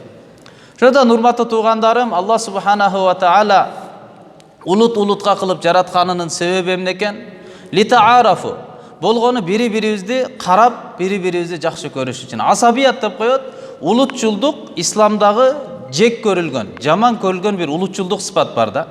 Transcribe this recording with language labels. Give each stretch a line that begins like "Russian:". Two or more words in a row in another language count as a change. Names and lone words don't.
Kyrgyz: Ошондон урматтуу туугандарым, Аллах
Arabic: سبحانه وتعالى
Kyrgyz: улутка кылып жаратканынын себеби эмне экен? Литаарафу. Болгону бири-бирибизди карап, бири-бирибизди жакшы көрүш үчүн. Асабият деп коет. Улутчулдук исламдагы жек көрүлгөн, жаман көрүлгөн бир улутчулдук сыпат бар да.